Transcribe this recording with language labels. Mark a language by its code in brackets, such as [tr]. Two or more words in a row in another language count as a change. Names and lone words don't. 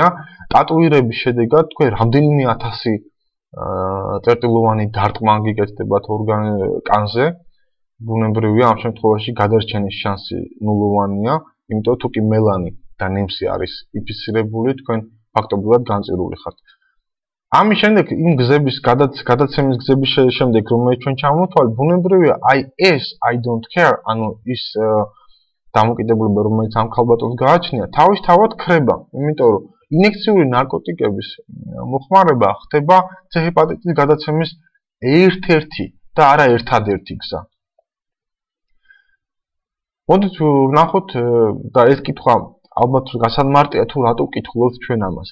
[ka] ტატუირების შედეგად თქვენ რამდენიმე 1000 წერტილოვანი დარტყმა გიკეთდებათ კანზე, ბუნებრივია ამ შემთხვევაში გადარჩენის შანსი ნულოვანია, იმიტომ თუ კი მელანი და ნემსი არის იფიცირებული, თქვენ ფაქტობრივად განწირული ხართ. ამის შემდეგ იმ გზების გადაცემის გზების შემდეგ რომელიც ჩვენ ჩამოვთვალეთ, ბუნებრივია აი ეს [en] I don't care, [ka] ანუ ის დამოკიდებულება რომელიც ამ ქალბატონს გააჩნია, თავისთავად ქრება, იმიტომ რომ ინექციური ნარკოტიკების მოხმარება ხდება ცეჰიპატიტის გადაცემის ერთ-ერთი და არა ერთადერთი გზა. მოდით ვნახოთ და ეს კითხვა ალბათ გასამარტია თუ რატო ვკითხულობთ ჩვენ ამას.